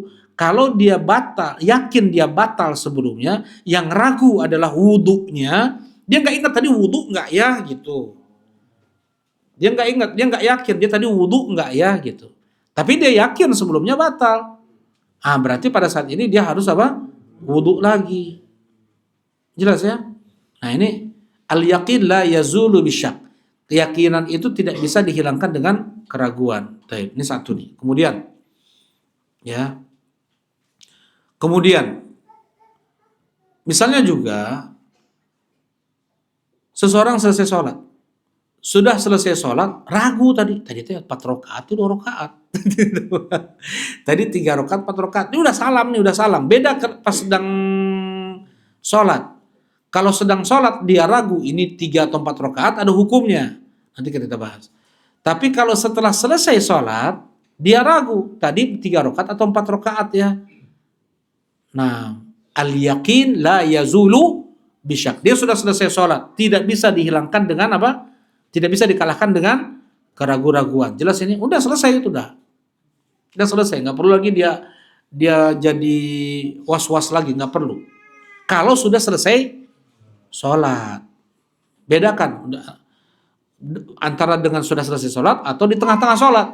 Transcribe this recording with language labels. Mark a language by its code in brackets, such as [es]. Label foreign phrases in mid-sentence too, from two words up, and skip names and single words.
[id] Kalau dia batal, yakin dia batal sebelumnya, yang ragu adalah wudunya, dia nggak ingat tadi wudu nggak ya gitu. Dia nggak ingat, dia nggak yakin dia tadi wudu nggak ya gitu. Tapi dia yakin sebelumnya batal. Berarti pada saat ini dia harus apa? Wudu lagi. Jelas ya? Nah ini [ar] اليقين لا يزول بالشك. [id] Keyakinan itu tidak bisa dihilangkan dengan keraguan. Baik, ini satu nih. Kemudian ya. Kemudian misalnya juga seseorang selesai sholat. Sudah selesai sholat, ragu tadi itu 4 rakaat, 2 rakaat. Tadi 3 rakaat, 4 rakaat. Ini udah salam. Beda pas sedang sholat. Kalau sedang sholat dia ragu ini 3 atau 4 rakaat ada hukumnya. Nanti kita bahas. Tapi kalau setelah selesai sholat dia ragu tadi 3 rakaat atau 4 rakaat ya. Nah, [ar] اليقين لا يزول بالشك. [id] Dia sudah selesai sholat, tidak bisa dihilangkan dengan apa? Tidak bisa dikalahkan dengan keraguan-raguan. Jelas ini? Udah selesai itu dah. Udah selesai, nggak perlu lagi dia jadi was-was lagi, nggak perlu. Kalau sudah selesai sholat, bedakan antara dengan sudah selesai sholat atau di tengah-tengah sholat.